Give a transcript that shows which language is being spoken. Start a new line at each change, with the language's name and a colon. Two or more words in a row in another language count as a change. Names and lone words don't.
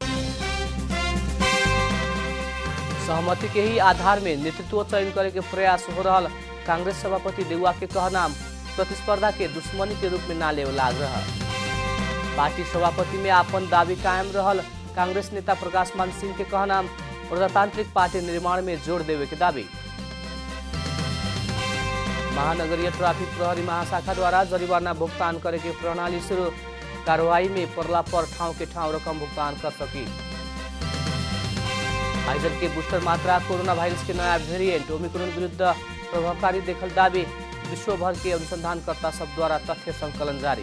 Bhojpuri: सहमति के ही आधार में नेतृत्व चयन करे के प्रयास हो रहा। कांग्रेस सभापति देउवा के कहना प्रतिस्पर्धा के दुश्मनी के रूप में ना लेवल आग्रह। पार्टी सभापति में आपन दावी कायम रहल। कांग्रेस नेता प्रकाश मान सिंह के कहना प्रजातांत्रिक पार्टी निर्माण में जोड़ देवे के दावी। महानगरीय ट्राफिक प्रहरी महाशाखा द्वारा जरिवाना भुगतान करे के प्रणाली शुरू। कार्रवाई में पड़ला पर ठाव के ठाव रकम भुगतान कर सकी। फाइजर के बूस्टर मात्रा कोरोना वायरस के नया वेरिएंट ओमिक्रोन विरुद्ध प्रभावकारी देखल दावी। विश्वभर के अनुसंधानकर्ता सब द्वारा तथ्य संकलन जारी।